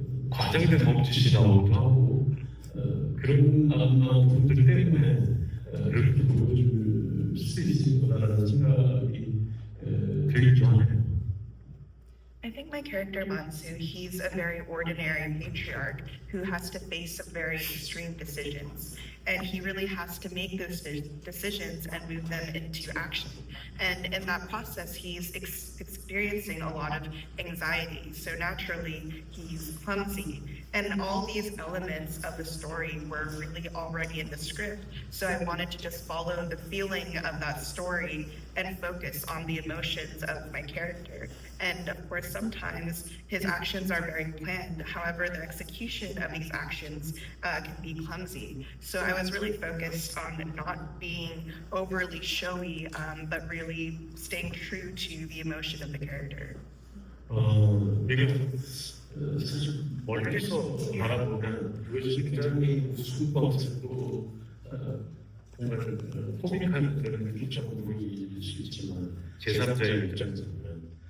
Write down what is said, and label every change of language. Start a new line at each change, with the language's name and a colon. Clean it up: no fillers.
Korean: 과장된 몸짓이 나오기도 하고 그런 부분들 때문에 그렇게 보여줄 수 있을 거라는 생각이 들기도 하네요.
English: I think my character Mansu, he's a very ordinary patriarch who has to face some very extreme decisions. And he really has to make those decisions and move them into action. And in that process, he's experiencing a lot of anxiety. So naturally, he's clumsy. And all these elements of the story were really already in the script. So I wanted to just follow the feeling of that story and focus on the emotions of my character. And of course, sometimes his actions are very planned. However, the execution of these actions can be clumsy. So I was really focused on not being overly showy, but really staying true to the emotion of the character.
Korean: 이게 사실 멀리서 바라보면 그것이 굉장히 수고스럽고 정말 코믹한 그런 느낌처럼 보일 수 있지만 제3자의 입장에서 보면